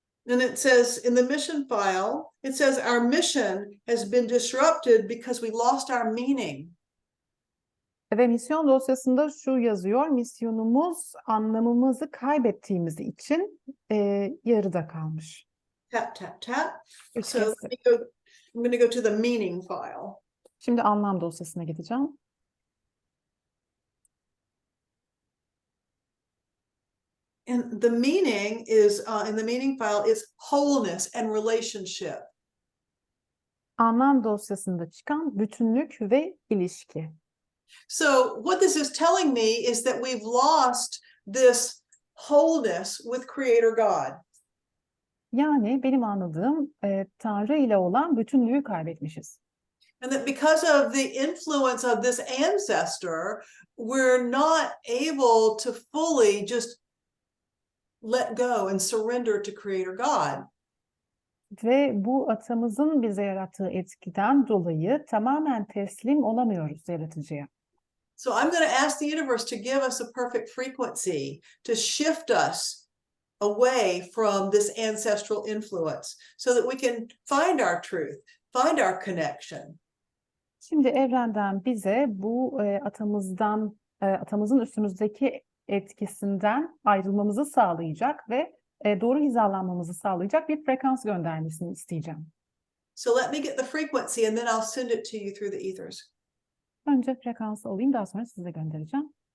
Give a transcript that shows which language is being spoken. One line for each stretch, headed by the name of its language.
English: And it says in the mission file, it says our mission has been disrupted because we lost our meaning.
Turkish: Ve misyon dosyasında şu yazıyor, misyonumuz anlamımızı kaybettiğimiz için yarıda kalmış.
English: Tap, tap, tap.
Turkish: Üç
English: So
Turkish: kez
English: let
Turkish: tık.
English: me go, I'm going to go to the meaning file.
Turkish: Şimdi anlam dosyasına gideceğim.
English: And the meaning is, in the meaning file is wholeness and relationship.
Turkish: Anlam dosyasında çıkan bütünlük ve ilişki.
English: So what this is telling me is that we've lost this wholeness with Creator God.
Turkish: Yani benim anladığım Tanrı ile olan bütünlüğü kaybetmişiz.
English: And that because of the influence of this ancestor, we're not able to fully just let go and surrender to Creator God.
Turkish: Ve bu atamızın bize yarattığı etkiden dolayı tamamen teslim olamıyoruz yaratıcıya.
English: So I'm going to ask the universe to give us a perfect frequency to shift us away from this ancestral influence so that we can find our truth, find our connection.
Turkish: Şimdi evrenden bize bu atamızın üstümüzdeki etkisinden ayrılmamızı sağlayacak ve doğru hizalanmamızı sağlayacak bir frekans göndermesini isteyeceğim.
English: So let me get the frequency and then I'll send it to you through the ethers.
Turkish: Önce frekansı alayım, daha sonra size göndereceğim.